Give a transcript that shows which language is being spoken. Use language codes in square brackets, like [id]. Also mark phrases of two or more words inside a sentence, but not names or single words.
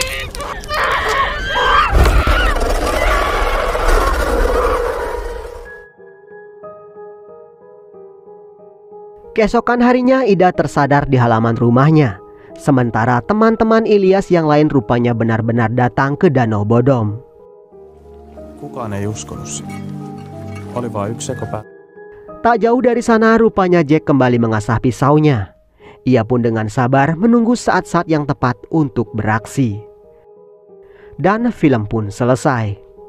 [id] Keesokan harinya Ida tersadar di halaman rumahnya. Sementara teman-teman Ilyas yang lain rupanya benar-benar datang ke Danau Bodom. [fi] Kukaan ei uskonut sitä. Oli vain yksi sekopää. [id] Tak jauh dari sana rupanya Jack kembali mengasah pisaunya. Ia pun dengan sabar menunggu saat-saat yang tepat untuk beraksi. Dan film pun selesai.